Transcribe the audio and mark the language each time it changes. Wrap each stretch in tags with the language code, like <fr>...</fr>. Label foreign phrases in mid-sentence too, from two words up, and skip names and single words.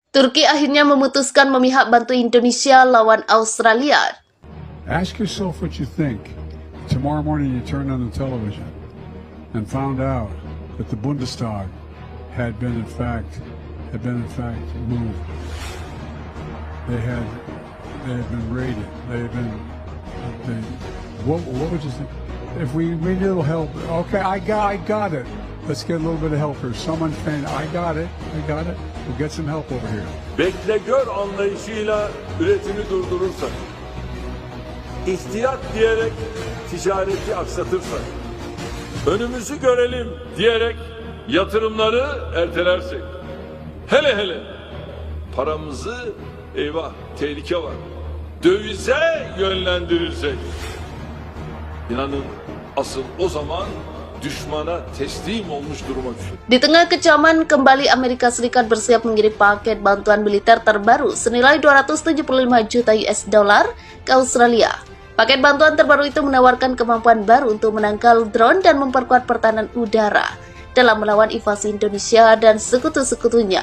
<id>Turki akhirnya memutuskan memihak bantu Indonesia lawan Australia.</id> <en>Ask yourself what you think. Tomorrow morning you turned on the television and found out that the Bundestag had been in fact moved. They had been raided. What would you think? If we need a little help, okay, I got it. Let's get a little bit of help here. Someone saying, I got it. We'll get some help over here.</en> <tr>Bekle gör anlayışıyla üretimi durdurursak, ihtiyat diyerek ticareti aksatırsak, önümüzü görelim diyerek yatırımları ertelersek, hele paramızı eyvah tehlike var, dövize yönlendirirsek, inanın asıl o zaman düşmana teslim olmuş duruma düşer.</tr> <id>Di tengah kecaman, kembali Amerika Serikat bersiap mengirim paket bantuan militer terbaru senilai 275 juta US dollar ke Australia. Paket bantuan terbaru itu menawarkan kemampuan baru untuk menangkal drone dan memperkuat pertahanan udara dalam melawan invasi Indonesia dan sekutu-sekutunya.</id>